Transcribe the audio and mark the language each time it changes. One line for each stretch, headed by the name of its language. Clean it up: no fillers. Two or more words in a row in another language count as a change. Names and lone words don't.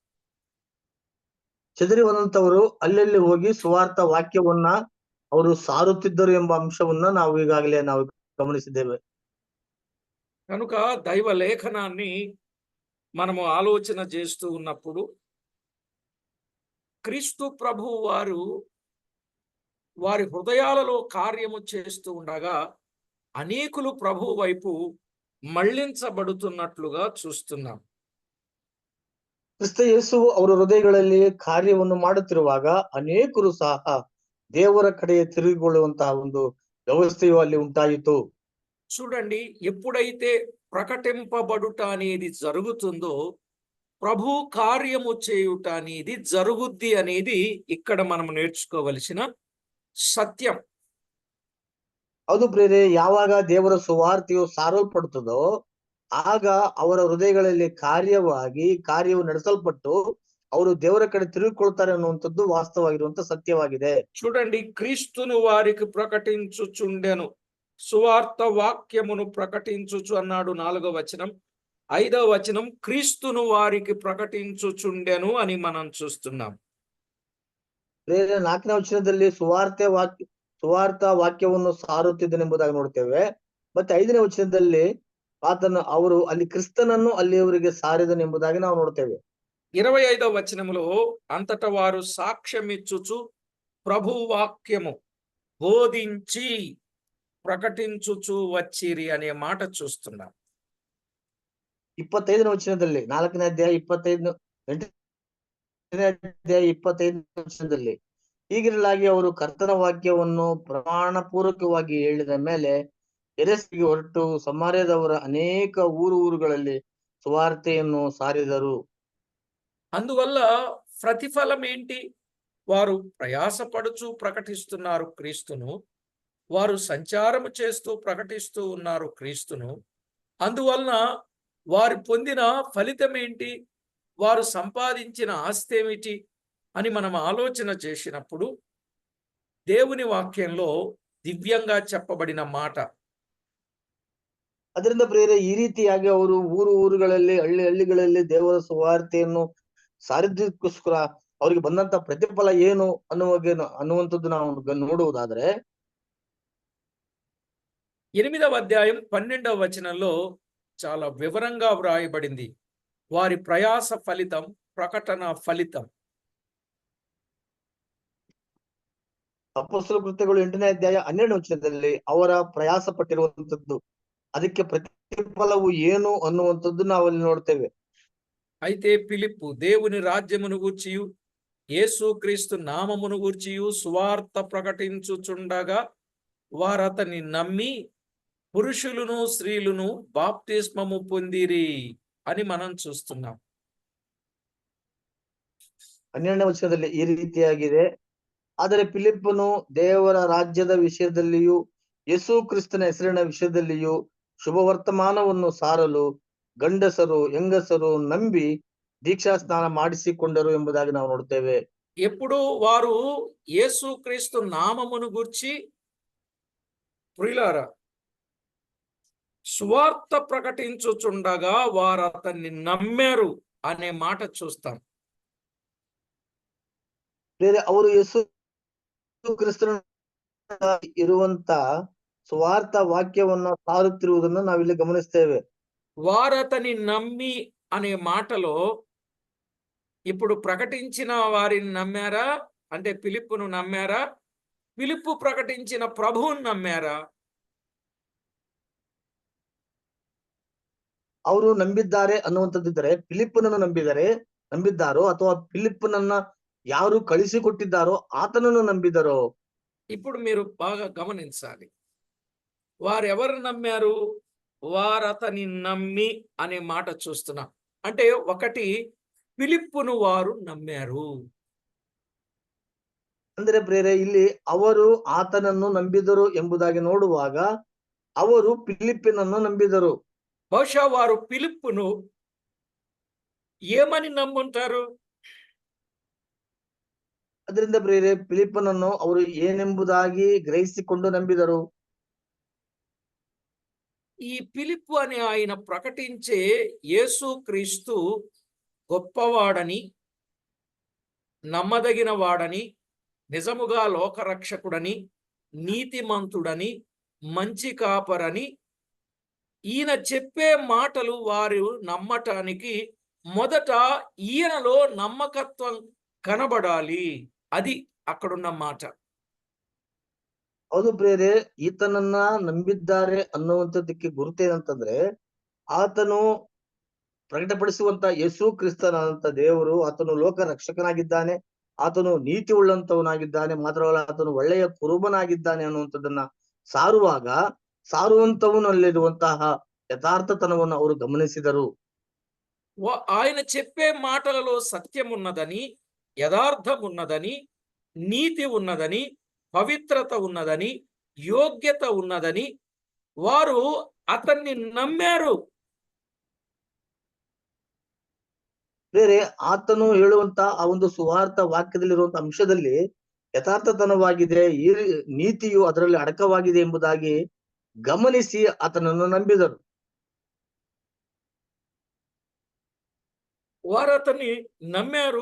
Kannada: ಚದರಿ ಹೋದಂತವರು ಅಲ್ಲಲ್ಲಿ ಹೋಗಿ ಸುವಾರ್ಥ ವಾಕ್ಯವನ್ನ ಅವರು ಸಾರುತ್ತಿದ್ದರು ಎಂಬ ಅಂಶವನ್ನ ನಾವು ಈಗಾಗಲೇ ಗಮನಿಸಿದ್ದೇವೆ.
Telugu: కనుక దైవ లేఖనాన్ని మనము ఆలోచన చేస్తూ ఉన్నప్పుడు క్రీస్తు ప్రభు వారి హృదయాలలో కార్యము చేస్తూ ఉండగా అనేకులు ప్రభు వైపు మళ్లించబడుతున్నట్లుగా చూస్తున్నాం.
Kannada: ಕ್ರಿಸ್ತ ಯೇಸುವು ಅವರ ಹೃದಯಗಳಲ್ಲಿ ಕಾರ್ಯವನ್ನು ಮಾಡುತ್ತಿರುವಾಗ ಅನೇಕರು ಸಹ ದೇವರ ಕಡೆ ತಿರುಗಿಕೊಳ್ಳುವಂತಹ ಒಂದು ವ್ಯವಸ್ಥೆಯು ಅಲ್ಲಿ ಉಂಟಾಯಿತು.
Telugu: చూడండి, ఎప్పుడైతే ప్రకటింపబడుట అనేది జరుగుతుందో ప్రభు కార్యము చేయుట అనేది జరుగుద్ది అనేది ఇక్కడ మనం నేర్చుకోవలసిన సత్యం.
Kannada: ಹೌದು ಪ್ರಿಯರೇ, ಯಾವಾಗ ದೇವರ ಸುವಾರ್ತೆಯು ಸಾರಲ್ಪಡುತ್ತದೋ ಆಗ ಅವರ ಹೃದಯಗಳಲ್ಲಿ ಕಾರ್ಯವು ನಡೆಸಲ್ಪಟ್ಟು ಅವರು ದೇವರ ಕಡೆ ತಿರುಗಿಕೊಳ್ತಾರೆ ಅನ್ನುವಂಥದ್ದು ವಾಸ್ತವವಾಗಿರುವಂತ ಸತ್ಯವಾಗಿದೆ.
Telugu: చూడండి, క్రీస్తును వారికి ప్రకటించుచుండెను, సువార్త వాక్యమును ప్రకటించుచు అన్నాడు 4వ వచనం. 5వ వచనం క్రీస్తును వారికి ప్రకటించుచుండెను అని మనం చూస్తున్నాం.
Kannada: 4ನೇ ವಚನದಲ್ಲಿ ಸುವಾರ್ಥ ವಾಕ್ಯವನ್ನು ಸಾರುತ್ತಿದ್ದನೆಂಬುದಾಗಿ ನೋಡ್ತೇವೆ. ಮತ್ತೆ 5ನೇ ವಚನದಲ್ಲಿ ಅವರು ಅಲ್ಲಿ ಕ್ರಿಸ್ತನನ್ನು ಅಲ್ಲಿಯವರಿಗೆ ಸಾರಿದನೆಂಬುದಾಗಿ ನಾವು ನೋಡ್ತೇವೆ.
Telugu: 25వ వచనములో అంతట వారు సాక్ష్యమిచ్చుచు ప్రభు వాక్యము బోధించి ప్రకటించుచు వచ్చిరి అనే మాట చూస్తున్నాం.
Kannada: 25ನೇ ವಚನದಲ್ಲಿ 4ನೇ ಅಧ್ಯಾಯ 25ನೇ ವಚನದಲ್ಲಿ ಹೀಗಿರಲಾಗಿ ಅವರು ಕರ್ತನ ವಾಕ್ಯವನ್ನು ಪ್ರಮಾಣ ಪೂರ್ವಕವಾಗಿ ಹೇಳಿದ ಮೇಲೆ ಎರೆಸಿಗೆ ಹೊರಟು ಸಮಾರ್ಯದವರ ಅನೇಕ ಊರುಗಳಲ್ಲಿ ಸುವಾರ್ತೆಯನ್ನು ಸಾರಿದರು.
Telugu: అందువల్ల ప్రతిఫలం ఏంటి? వారు ప్రయాసపడుచు ప్రకటిస్తున్నారు క్రీస్తును. వారు సంచారము చేస్తూ ప్రకటిస్తూ ఉన్నారు క్రీస్తును. అందువలన వారు పొందిన ఫలితం ఏంటి, వారు సంపాదించిన ఆస్తి ఏమిటి అని మనం ఆలోచన చేసినప్పుడు దేవుని వాక్యంలో దివ్యంగా చెప్పబడిన మాట,
Kannada: ಅದರಿಂದ ಪ್ರಿಯರೇ, ಈ ರೀತಿಯಾಗಿ ಅವರು ಊರುಗಳಲ್ಲಿ ಹಳ್ಳಿಗಳಲ್ಲಿ ದೇವರ ಸುವಾರ್ತೆಯನ್ನು ಸಾರಿದ್ದಕ್ಕೋಸ್ಕರ ಅವರಿಗೆ ಬಂದಂತ ಪ್ರತಿಫಲ ಏನು ಅನ್ನುವಂಥದ್ದು ನಾವು ನೋಡುವುದಾದ್ರೆ,
Telugu: 8వ అధ్యాయం 12వ వచనంలో చాలా వివరంగా వ్రాయబడింది. వారి ప్రయాస ఫలితం, ప్రకటన ఫలితం.
Kannada: ಅಪೊಸ್ತಲ ಕೃತ್ಯಗಳು 8ನೇ ಅಧ್ಯಾಯ 12ನೇ ವಚನದಲ್ಲಿ ಅವರ ಪ್ರಯಾಸ ಪಟ್ಟಿರುವಂತದ್ದು, ಅದಕ್ಕೆ ಪ್ರತಿಫಲವು ಏನು ಅನ್ನುವಂಥದ್ದು ನಾವು ಅಲ್ಲಿ ನೋಡ್ತೇವೆ.
Telugu: అయితే ఫిలిప్పు దేవుని రాజ్యమును గూర్చియు యేసుక్రీస్తు నామమును గూర్చియు సువార్త ప్రకటించుచుండగా వారతని నమ్మి పురుషులను స్త్రీలను బాప్తిస్మము పొందిరి అని మనం చూస్తున్నాం.
Kannada: 12ನೇ ವಚನದಲ್ಲಿ ಈ ರೀತಿಯಾಗಿದೆ, ಆದರೆ ಫಿಲಿಪ್ಪನು ದೇವರ ರಾಜ್ಯದ ವಿಷಯದಲ್ಲಿಯೂ ಯೇಸು ಕ್ರಿಸ್ತನ ಹೆಸರಿನ ವಿಷಯದಲ್ಲಿಯೂ ಶುಭವರ್ತಮಾನವನ್ನು ಸಾರಲು ಗಂಡಸರು ಹೆಂಗಸರು ನಂಬಿ ದೀಕ್ಷಾ ಸ್ನಾನ ಮಾಡಿಸಿಕೊಂಡರು ಎಂಬುದಾಗಿ ನಾವು ನೋಡ್ತೇವೆ.
Telugu: ఎప్పుడు వారు యేసుక్రీస్తు నామమును గూర్చి ప్రియులారా సువార్త ప్రకటించుచుండగా వారు అతన్ని నమ్మారు అనే మాట చూస్తాం.
Kannada: ಅವರು ಯೇಸು ಕ್ರಿಸ್ತನ ಇರುವಂತ ಸುವಾರ್ಥ ವಾಕ್ಯವನ್ನ ಸಾರುತ್ತಿರುವುದನ್ನು ನಾವಿಲ್ಲಿ ಗಮನಿಸ್ತೇವೆ.
Telugu: వారతని నమ్మి అనే మాటలో ఇప్పుడు ప్రకటించిన వారిని నమ్మారా, అంటే ఫిలిప్పును నమ్మారా, ఫిలిప్పు ప్రకటించిన ప్రభువుని నమ్మారా?
Kannada: ಅವರು ನಂಬಿದ್ದಾರೆ ಅನ್ನುವಂಥದ್ದಿದ್ದರೆ ಫಿಲಿಪ್ಪನನ್ನು ನಂಬಿದ್ದಾರೋ ಅಥವಾ ಫಿಲಿಪ್ಪನನ್ನ ಯಾರು ಕಳಿಸಿಕೊಟ್ಟಿದ್ದಾರೋ ಆತನನ್ನು ನಂಬಿದರೋ?
Telugu: ఇప్పుడు మీరు బాగా గమనించాలి. వారెవరు నమ్మారు? వారతని నమ్మి అనే మాట చూస్తున్నాం. అంటే ఒకటి, ఫిలిప్పును వారు నమ్మారు.
Kannada: ಅಂದ್ರೆ ಪ್ರಿಯರೇ, ಇಲ್ಲಿ ಅವರು ಆತನನ್ನು ನಂಬಿದರು ಎಂಬುದಾಗಿ ನೋಡುವಾಗ ಅವರು ಫಿಲಿಪ್ಪಿನನ್ನು ನಂಬಿದರು.
Telugu: బహుశా వారు ఫిలిప్పును ఏమని నమ్ముంటారు?
Kannada: ಅದರಿಂದ ಪ್ರಿಯರೇ, ಫಿಲಿಪ್ಪನನ್ನು ಅವರು ಏನೆಂಬುದಾಗಿ ಗ್ರಹಿಸಿಕೊಂಡು ನಂಬಿದರು.
Telugu: ఈ ఫిలిప్పు అనే ఆయన ప్రకటించే యేసుక్రీస్తు గొప్పవాడని, నమ్మదగిన వాడని, నిజముగా లోకరక్షకుడని, నీతిమంతుడని, మంచి కాపరని ఈయన చెప్పే మాటలు వారు నమ్మటానికి మొదట ఈయనలో నమ్మకత్వం కనబడాలి. అది అక్కడున్న మాట.
Kannada: ಹೌದು ಪ್ರಿಯರೇ, ಈತನನ್ನ ನಂಬಿದ್ದಾರೆ ಅನ್ನುವಂಥದ್ದಕ್ಕೆ ಗುರುತೇನಂತಂದ್ರೆ, ಆತನು ಪ್ರಕಟಪಡಿಸುವಂತ ಯೇಸು ಕ್ರಿಸ್ತನಾದಂತ ದೇವರು, ಆತನು ಲೋಕ ರಕ್ಷಕನಾಗಿದ್ದಾನೆ, ಆತನು ನೀತಿ ಉಳ್ಳಂತವನಾಗಿದ್ದಾನೆ, ಮಾತ್ರವಲ್ಲ ಆತನು ಒಳ್ಳೆಯ ಕುರುಬನಾಗಿದ್ದಾನೆ ಅನ್ನುವಂಥದ್ದನ್ನ ಸಾರುವಂತವನಲ್ಲಿರುವಂತಹ ಯಥಾರ್ಥತನವನ್ನು ಅವರು ಗಮನಿಸಿದರು.
Telugu: ఆయన చెప్పే మాటలలో సత్యం ఉన్నదని, యథార్థం ఉన్నదని, నీతి ఉన్నదని, పవిత్రత ఉన్నదని, యోగ్యత ఉన్నదని వారు అతన్ని నమ్మారు.
Kannada: ಬೇರೆ ಆತನು ಹೇಳುವಂತ ಆ ಒಂದು ಸುವಾರ್ಥ ವಾಕ್ಯದಲ್ಲಿರುವಂತ ಅಂಶದಲ್ಲಿ ಯಥಾರ್ಥತನವಾಗಿದೆ, ಈ ನೀತಿಯು ಅದರಲ್ಲಿ ಅಡಕವಾಗಿದೆ ಎಂಬುದಾಗಿ ಗಮನಿಸಿ ಆತನನ್ನು ನಂಬಿದರು.
Telugu: వారు అతన్ని నమ్మారు.